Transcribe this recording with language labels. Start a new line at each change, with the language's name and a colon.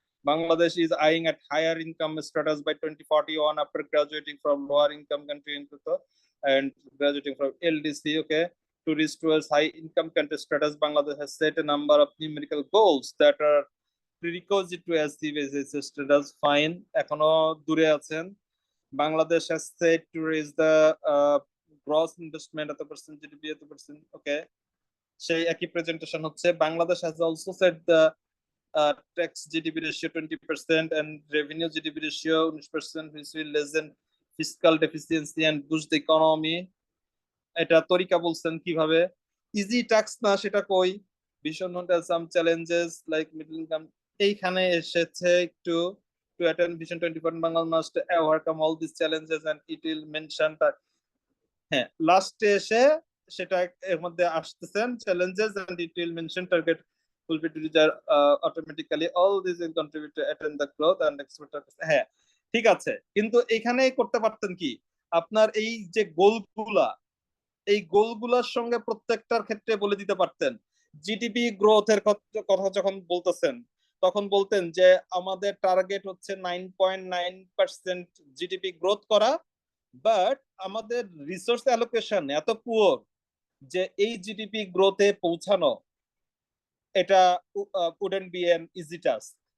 English: Bangladesh is eyeing at higher income status by 2041 after graduating from lower income country and graduating from LDC. Okay, to reach towards high income country status, Bangladesh has set a number of numerical goals that are prerequisite to achieve this status.
Bangla: Fine, এখনো দূরে আছেন।
English: Bangladesh has set to raise the gross investment at the percent GDP at the percent.
Bangla: Okay, সেই একই presentation হচ্ছে।
English: Bangladesh has also set the tax GDP ratio 20% and revenue GDP ratio 19%, which will lessen fiscal deficiency and boost the economy.
Bangla: এটা তরিকা বলছেন কিভাবে? Easy tax না, সেটা কই?
English: Vision note has some challenges like middle income. এইখানে এসেছে একটু to attain Vision 2040 Bangladesh must overcome all these challenges and it will mention that হ্যাঁ লাস্টে এসে সেটা এর মধ্যে আসতেছেন challenges and it will mention target will be delivered automatically. All these will contribute to attain the growth and export.
Bangla: হ্যাঁ ঠিক আছে, কিন্তু এখানে করতে পারতেন কি আপনার এই যে গোলগুলা, এই গোলগুলার সঙ্গে প্রত্যেকটার ক্ষেত্রে বলে দিতে পারতেন। জিডিপি গ্রোথের কথা যখন বলতেছেন তখন বলতেন যে আমাদের টার্গেট হচ্ছে 9.9% জিডিপি গ্রোথ করা, বাট আমাদের রিসোর্স অ্যালোকেশন এত পুয়ার যে এই জিডিপি গ্রোথে পৌঁছানো এটা wouldn't be an easy task.